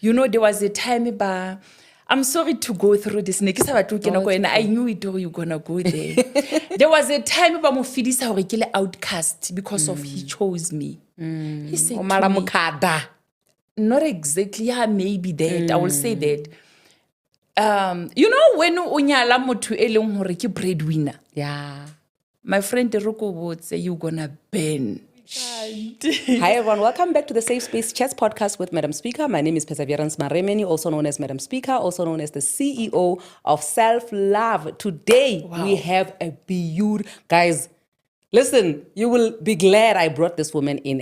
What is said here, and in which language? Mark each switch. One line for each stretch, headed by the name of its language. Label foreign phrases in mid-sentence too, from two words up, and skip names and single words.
English: there was a time I'm sorry to go through this. I knew it or you're gonna go there. There was a time
Southern Sotho: ba mo fedisa hore ke le
English: outcast because of he chose me. He said to me, not exactly, yeah, maybe that. I will say that. When
Southern Sotho: o nyala motho e leng hore ke breadwinner.
English: Yeah. My friend Roko would say you're gonna burn. Hi everyone, welcome back to the Safe Space Chats podcast with Madam Speaker. My name is Perseverance Maremeni, also known as Madam Speaker, also known as the CEO of Self Love. Today we have a beautiful, guys, listen, you will be glad I brought this woman in.